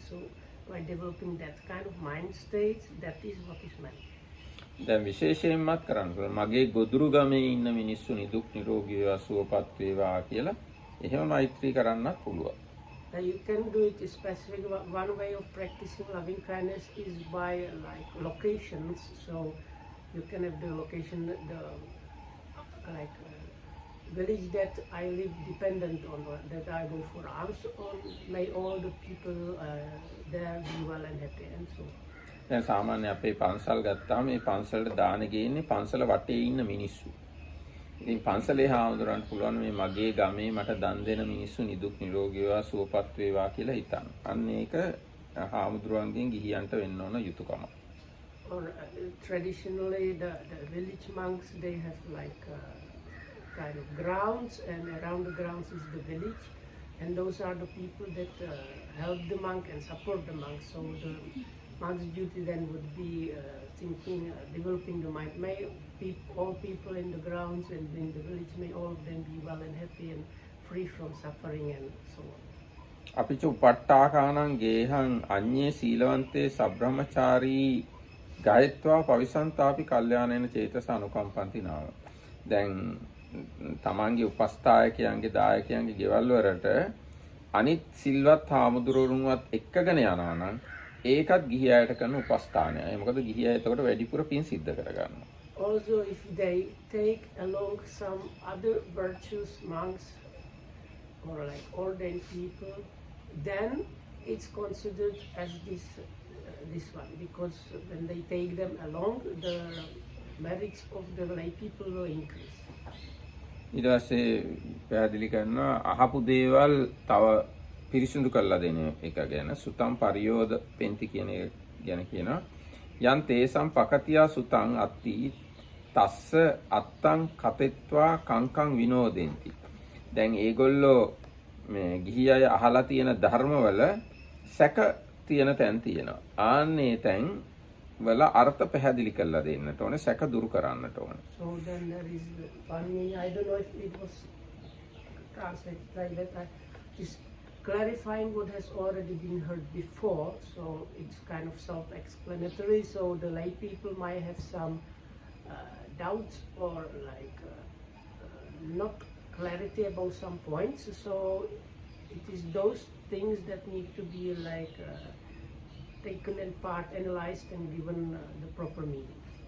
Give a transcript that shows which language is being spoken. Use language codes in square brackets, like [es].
[en] So by developing that kind of mind state, that is what is meant. [si] දැන් විශේෂයෙන්මත් කරන්න පුළුවන් මගේ ගොදුරු ගමේ ඉන්න මිනිස්සු නිදුක් නිරෝගී වේවා සුවපත් වේවා කියලා එහෙම මෛත්‍රී කරන්නත් පුළුවන්. [en] You can do it specific. One way of practicing loving kindness is by like locations. So you can have the location, the like village that I live dependent on, that I go for alms on. May all the people there be well and happy and so. [si] දැන් සාමාන්‍ය අපේ පන්සල් ගත්තාම මේ පන්සලට දාන ගේන්නේ පන්සල වටේ ඉන්න මිනිස්සු. ඉතින් පන්සලේ හාමුදුරන්ට පුළුවන් මේ මගේ ගමේ මට දන් දෙන මිනිස්සු නිදුක් නිරෝගී වේවා සුවපත් වේවා කියලා හිතන්න. අන්න ඒක හාමුදුරුවන්ගෙන් ගිහියන්ට වෙන්න ඕන යුතුයකම. [en] or traditionally the village monks, they have like kind of grounds, and around the grounds is the village, and those are the people that help the monk and support the monk. So the monk's duty then would be thinking, developing the mind. May all people in the grounds and in the village, may all of them be well and happy and free from suffering and so on. [pi] අපිච උපට්ඨාකානං ගේහං අඤ්ඤේ සීලවන්තේ සබ්‍රහ්මචාරී ගායත්වා පවිසන්තාපි කල්යාණේන චේතස අනුකම්පන්ති නාම. [si] දැන් තමන්ගේ උපස්ථායකයන්ගේ දායකයන්ගේ ගෙවල් වලට අනිත් සිල්වත් හාමුදුරුවන්වත් එක්කගෙන යනවා නම් ඒකත් ගිහි අයට කරන උපස්ථානයයි. මොකද ගිහි අය එතකොට වැඩිපුර පින් සිද්ධ කරගන්නවා. [en] Also, if they take along some other virtuous monks or like ordained people, then it's considered as this one, because when they take them along, the merits of the lay people will increase. [si] ඊට පස්සේ පැහැදිලි කරනවා අහපු දේවල් තව පිරිසිදු කරලා දෙන එක ගැන [pi] සුතම් පරියෝද පෙන්ති [si] කියන එක ගැන කියනවා. [pi] යන් තේසම් පකතියා සුතං අත්ති තස්ස අත්තං කතෙත්වා කංකං විනෝදෙන්ති. [si] දැන් ඒගොල්ලෝ මේ ගිහි අය අහලා තියෙන ධර්මවල සැක තියෙන තැන් තියෙනවා. ආන්නේ තැන් වල අර්ථ පැහැදිලි කරලා දෙන්නට ඕනේ, සැක දුරු කරන්නට ඕනේ. [en] So then there is one meaning, I don't know if it was translated like that, is clarifying what has already been heard before, so it's kind of self-explanatory, so the lay people might have some doubts or like not clarity about some points, so it is those things that need to be like taken in part, analyzed and given the proper meaning.